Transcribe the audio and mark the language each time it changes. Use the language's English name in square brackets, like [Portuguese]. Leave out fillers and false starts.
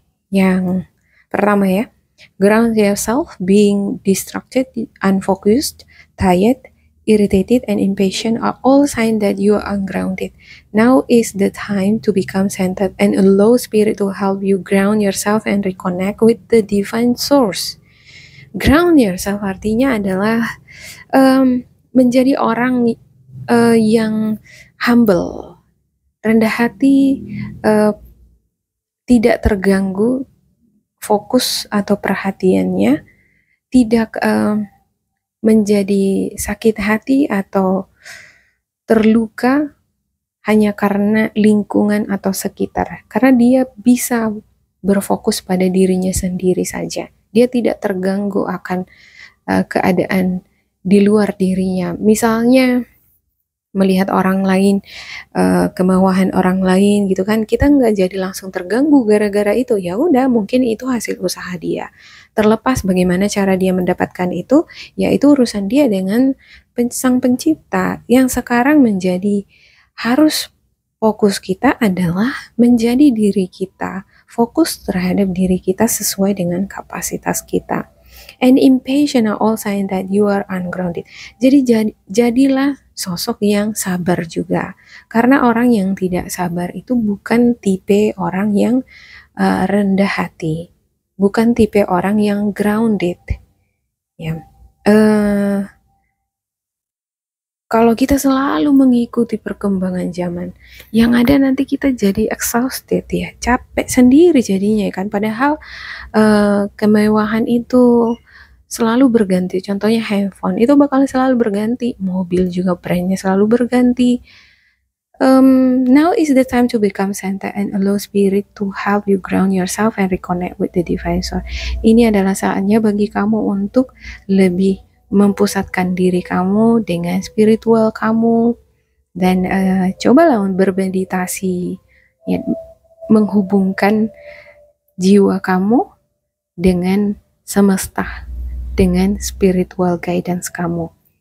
[Indonesian] Yang pertama ya, [English] ground yourself, being distracted, unfocused, tired, irritated, and impatient are all signs that you are ungrounded. Now is the time to become centered and allow spirit to help you ground yourself and reconnect with the divine source. Ground yourself [Indonesian] artinya adalah menjadi orang yang humble, rendah hati, tidak terganggu fokus atau perhatiannya, tidak menjadi sakit hati atau terluka hanya karena lingkungan atau sekitar, karena dia bisa berfokus pada dirinya sendiri saja. Dia tidak terganggu akan keadaan di luar dirinya. Misalnya melihat orang lain, kemewahan orang lain gitu kan, kita nggak jadi langsung terganggu gara-gara itu. Ya udah, mungkin itu hasil usaha dia. Terlepas bagaimana cara dia mendapatkan itu, ya itu urusan dia dengan sang pencipta. Yang sekarang menjadi harus fokus kita adalah menjadi diri kita, fokus terhadap diri kita sesuai dengan kapasitas kita. [English] And impatient are all signs that you are ungrounded. [Indonesian] Jadi jadilah sosok yang sabar juga. Karena orang yang tidak sabar itu bukan tipe orang yang rendah hati, bukan tipe orang yang grounded. Ya, kalau kita selalu mengikuti perkembangan zaman, yang ada nanti kita jadi exhausted ya, capek sendiri jadinya kan. Padahal kemewahan itu selalu berganti. Contohnya handphone itu bakal selalu berganti, mobil juga brandnya selalu berganti. [English] Now is the time to become centered and allow spirit to help you ground yourself and reconnect with the divine source. [Indonesian] Ini adalah saatnya bagi kamu untuk lebih mempusatkan diri kamu dengan spiritual kamu, dan cobalah bermeditasi ya, menghubungkan jiwa kamu dengan semesta, dengan spiritual guidance kamu.